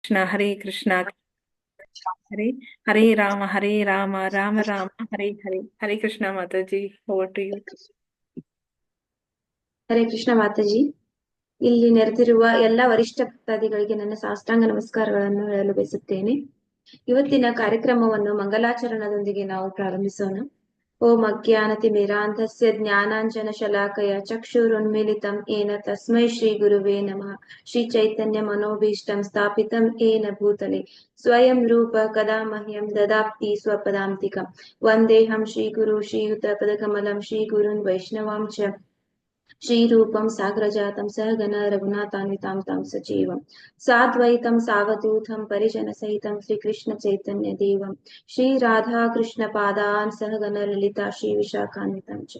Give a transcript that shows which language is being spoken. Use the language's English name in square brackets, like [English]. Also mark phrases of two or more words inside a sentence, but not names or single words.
[Sanskrit] कृष्ण हरे कृष्ण हरे हरे राम राम राम हरे हरे। [Hindi] हरे कृष्ण माता जी, [English] over to you. [Kannada] ಹರೇ ಕೃಷ್ಣ ಮಾತಾಜಿ. ಇಲ್ಲಿ ನೆರೆದಿರುವ ಎಲ್ಲ ವರಿಷ್ಠ ಭಕ್ತಾದಿಗಳಿಗೆ ನನ್ನ ಸಾಷ್ಟಾಂಗ ನಮಸ್ಕಾರಗಳನ್ನು ಹೇಳಲು ಬಯಸುತ್ತೇನೆ. ಇವತ್ತಿನ ಕಾರ್ಯಕ್ರಮವನ್ನು ಮಂಗಲಾಚರಣದೊಂದಿಗೆ ನಾವು ಪ್ರಾರಂಭಿಸೋಣ. [Sanskrit] ಓಂ ಅಜ್ಞಾನತಿಮಿರಾಂಧಸ್ಯ ಜ್ಞಾನಾಂಜನ ಶಲಾಕಯ ಚಕ್ಷುರುನ್ಮಿಲಿತಂ ಏನ ತಸ್ಮೈ ಶ್ರೀ ಗುರುವೇ ನಮಃ. ಶ್ರೀ ಚೈತನ್ಯ ಮನೋಭೀಷ್ಟಂ ಸ್ಥಾಪಿತಂ ಏನ ಭೂತಲೆ ಸ್ವಯಂ ರೂಪ ಕದಾ ಮಹ್ಯಂ ದದಾತಿ ಸ್ವಪದಾಂತಿಕಂ. ವಂದೇಹಂ ಶ್ರೀ ಗುರು ಶ್ರೀಯುತ ಪದಕಮಲಂ ಶ್ರೀ ಗುರುನ್ ವೈಷ್ಣವಾಂ ಚ श्रीरूपं साग्रजातं सहगण रघुनाथान्वितां तां सजीवं साद्वैतं सावधूतं परिजनसहितं श्रीकृष्णचैतन्यदेवं श्रीराधाकृष्णपादान् सहगण ललिता श्रीविशाखान्वितं च।